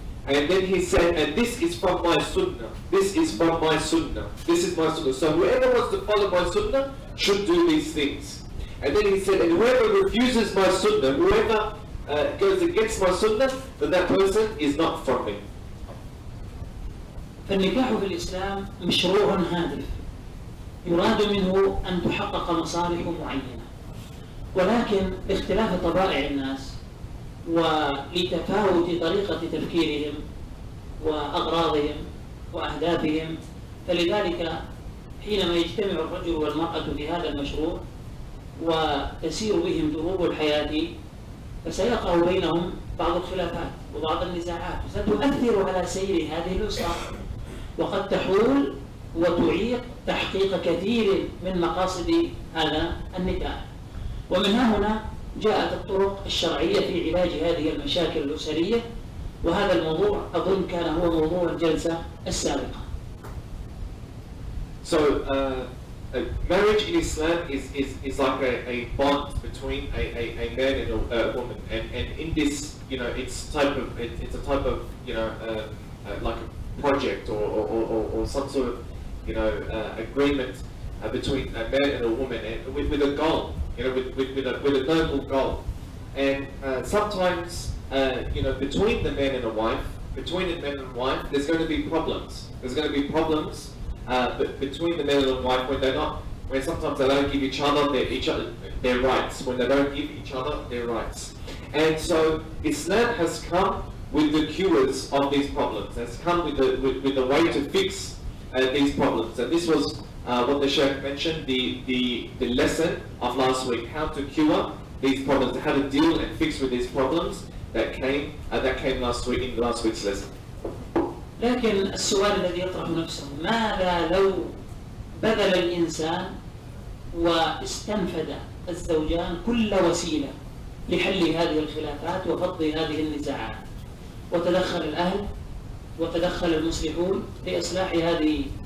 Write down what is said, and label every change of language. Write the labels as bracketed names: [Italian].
[English] And then he said, and this is from my sunnah. This is from my sunnah. This is my sunnah. So whoever wants to follow my sunnah should do these things. And then he said, and whoever refuses my sunnah, whoever goes against my sunnah, then that person is not from me. [Arabic] فالنكاح في الإسلام مشروع هادف يراد منه أن تحقق مصالح معينة، ولكن باختلاف طبائع الناس ولتفاوت طريقة تفكيرهم وأغراضهم وأهدافهم، فلذلك حينما يجتمع الرجل والمرأة في هذا المشروع وتسير بهم دروب الحياة فسيقع بينهم بعض الخلافات وبعض النزاعات ستؤثر على سير هذه الأسرة وقد تحول وتعيق تحقيق كثير من مقاصد هذا النكاح. ومن هنا جاءت الطرق الشرعية في علاج هذه المشاكل الأسرية، وهذا الموضوع أظن كان هو موضوع الجلسة السابقة. [English] So marriage in Islam is like a bond between a man and a woman, and in this, you know, it's a type of you know like a project or some sort of, you know, agreement between a man and a woman, and with a goal, you know, with a noble goal. And sometimes you know, between the man and a wife, there's going to be problems. There's going to be problems between the man and the wife when sometimes they don't give each other their rights, when they don't give each other their rights. And so Islam has come with the cures of these problems. Has come with the way to fix these problems. And this was what the Sheikh mentioned, the lesson of last week, how to cure these problems, how to deal and fix with these problems that came last week in last week's lesson. [Arabic] لكن السؤال الذي يطرح نفسه، ماذا لو بذل الإنسان واستنفد الزوجان كل وسيلة لحل هذه الخلافات وفض هذه النزاعات، وتدخل الأهل وتدخل المصلحون لإصلاح هذه